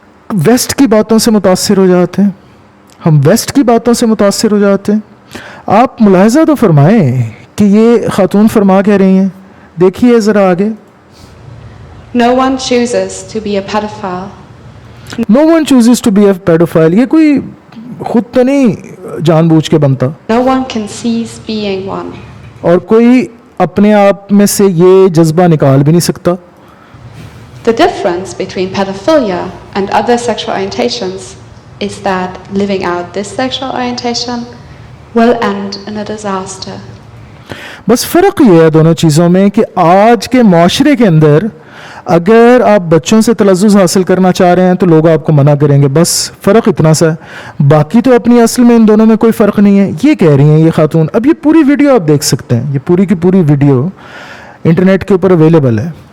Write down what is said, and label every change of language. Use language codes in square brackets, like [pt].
[ur] Waste کی باتوں سے متاثر ہو جاتے ہیں، ہم ویسٹ کی باتوں سے متاثر ہو جاتے ہیں۔ آپ ملاحظہ تو فرمائیں کہ یہ خاتون فرما کہہ رہی ہیں، دیکھیے ذرا آگے۔ [en] No one chooses to be a pedophile. No one chooses to be a pedophile، [ur] یہ کوئی خود تو نہیں جان بوجھ کے بنتا، [en] No one conceives being one. [ur] اور کوئی اپنے آپ میں سے یہ جذبہ نکال بھی نہیں سکتا۔ [en] The difference between pedophilia and other sexual orientations is that living out this sexual orientation will end in a disaster. [ur] بس فرق یہ ہے دونوں چیزوں میں کہ آج کے معاشرے کے اندر اگر آپ بچوں سے تلذذ حاصل کرنا چاہ رہے ہیں تو لوگ آپ کو منع کریں گے، بس فرق اتنا سا ہے، باقی تو اپنی اصل میں ان دونوں میں کوئی فرق نہیں ہے۔ یہ کہہ رہی ہیں یہ خاتون، اب یہ پوری ویڈیو آپ دیکھ سکتے ہیں، یہ پوری کی پوری ویڈیو انٹرنیٹ کے اوپر اویلیبل ہے۔